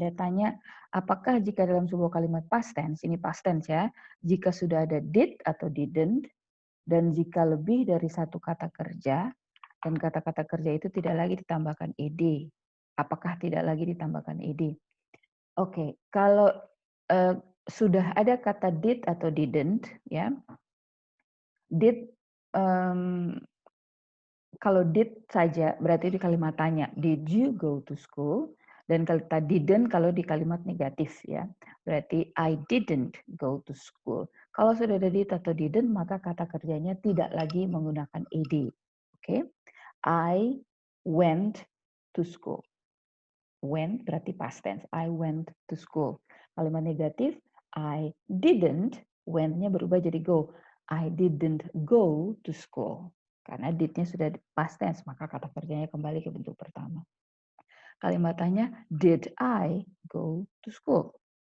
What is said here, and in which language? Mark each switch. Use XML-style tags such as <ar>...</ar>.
<id>Anda tanya, apakah jika dalam sebuah kalimat past tense, ini past tense ya, jika sudah ada did atau didn't, dan jika lebih dari satu kata kerja, dan kata-kata kerja itu tidak lagi ditambahkan ed. Apakah tidak lagi ditambahkan ed? Oke, kalau sudah ada kata did atau didn't, ya, did, kalau did saja berarti di kalimat tanya,</id> <en>did you go to school?</en> <id>Dan kata didn't kalau di kalimat negatif ya, berarti</id> <en>I didn't go to school.</en> <id>Kalau sudah ada did atau didn't, maka kata kerjanya tidak lagi menggunakan ed.</id> <en>Oke, I went to school. Went berarti past tense. I went to school.</en> <id>Kalimat negatif,</id> <en>I didn't,</en> <id>went-nya berubah jadi</id> <en>go. I didn't go to school.</en> <id>Karena did-nya sudah past tense, maka kata kerjanya kembali ke bentuk pertama. Kalimat tanya,</id> <en>did I go to school?</en>